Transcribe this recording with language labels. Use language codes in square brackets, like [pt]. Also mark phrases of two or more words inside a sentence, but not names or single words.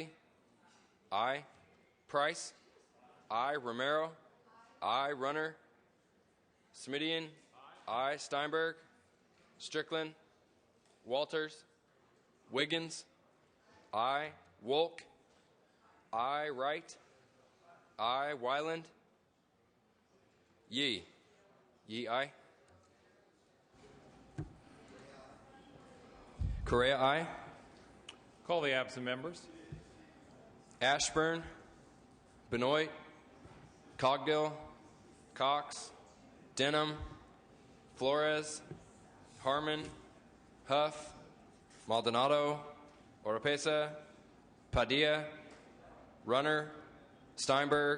[en] Aye. Price? Aye. Romero? Aye. Runner? Smidian? Aye. Steinberg? Strickland? Walters? Wiggins? Aye. Wolk? Aye. Wright? Aye. Wyland? Yee? Yee, aye. Correa, aye. Call the absent members. Ashburn? Benoit? Cogdill? Cox? Denham? Flores? Harmon? Huff? Maldonado? Oropesa? Padilla? Runner? Steinberg?